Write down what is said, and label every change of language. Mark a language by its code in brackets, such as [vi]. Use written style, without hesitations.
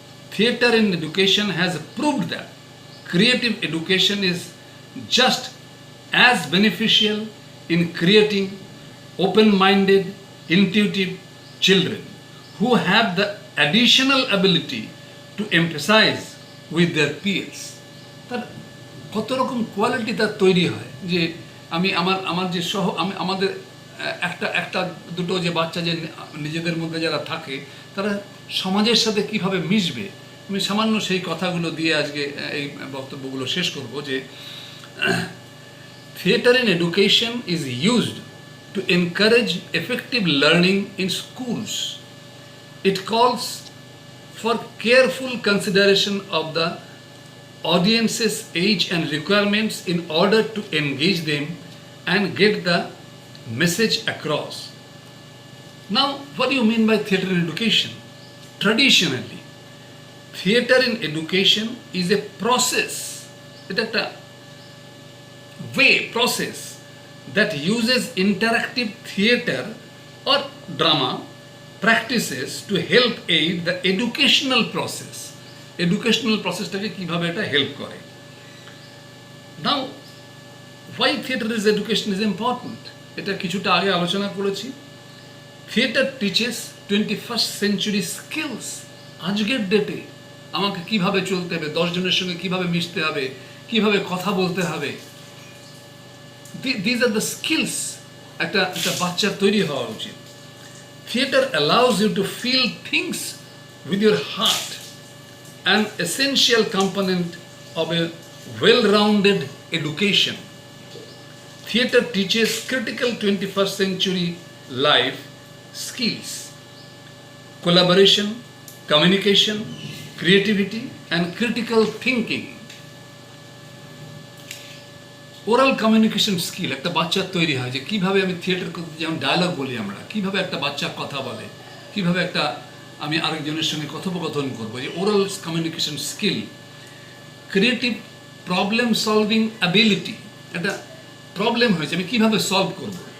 [en] Theatre in education has proved that creative education is just as beneficial in creating open-minded, intuitive children who have the additional ability to empathize with their peers. [bn] তার কত রকম quality তার তৈরি হয়, যে আমি আমার যে আমাদের একটা দুটো যে বাচ্চা যে নিজেদের মধ্যে যারা থাকে, তারা সমাজের সাথে কিভাবে মিশবে, আমি সামান্য সেই কথাগুলো দিয়ে আজকে এই বক্তব্যগুলো শেষ করব। [en] যে theatre in education is used to encourage effective learning in schools. It calls for careful consideration of the audience's age and requirements in order to engage them and get the message across. Now, what do you mean by theatre in education? Traditionally, theatre in education is a process, it's a process that uses interactive theatre or drama practices to help aid the educational process. [bn] Educational প্রসেসটাকে কীভাবে এটা help করে। [en] now why theatre is education is important, [bn] এটা কিছুটা আগে আলোচনা করেছি। [en] Theatre teaches 21st century skills. [bn] আজকের ডেটে আমাকে কিভাবে চলতে হবে, 10 জনের সঙ্গে কিভাবে মিশতে হবে, কিভাবে কথা বলতে হবে, [en] these are the skills [bn] একটা বাচ্চার তৈরি হওয়া উচিত। [en] Theatre allows you to feel things with your heart, an essential component of a well-rounded education. Theatre teaches critical 21st century life skills: collaboration, communication, creativity, and critical thinking. [bn] Oral communication skill একটা বাচ্চার তৈরি হয়, যে কীভাবে আমি theatre করতে, যেমন dialogue বলি আমরা, কীভাবে একটা বাচ্চা কথা বলে, কীভাবে একটা আমি আরেকজনের সঙ্গে কথোপকথন করবো, যে oral communication skill. Creative problem solving ability, একটা প্রবলেম হয়েছে আমি কীভাবে সলভ করব।